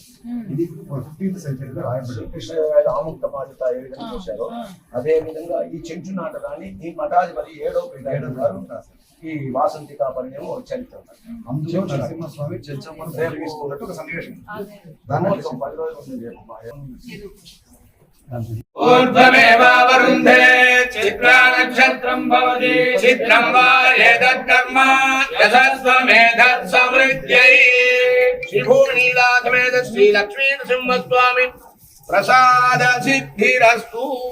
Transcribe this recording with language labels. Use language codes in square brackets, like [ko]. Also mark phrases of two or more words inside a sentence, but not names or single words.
[te] ఇది 15th సెంచరీలో రాయబడి ఆముక్త బాధ్యత ఏ విధంగా చేశారో అదే విధంగా ఈ చెంచు నాటకాన్ని ఈ మఠాధిపతి 7వ గారు ఈ వాసంతికా పరిణయం చరిత్ర. అందులో నరసింహస్వామి చెంచమ్మను తీసుకున్నట్టు ఒక సన్నివేశం. దాన్ని 10 రోజులు [sa] ऊर्ध्वमेवावरुन्धे चित्रा नक्षत्रं भवति चित्रं वा एतत्कर्म यशस्वमेधत्समृद्ध्यै श्रीभूनीलासमेत श्रीलक्ष्मीनृसिंहस्वामी प्रसाद सिद्धिरस्तु।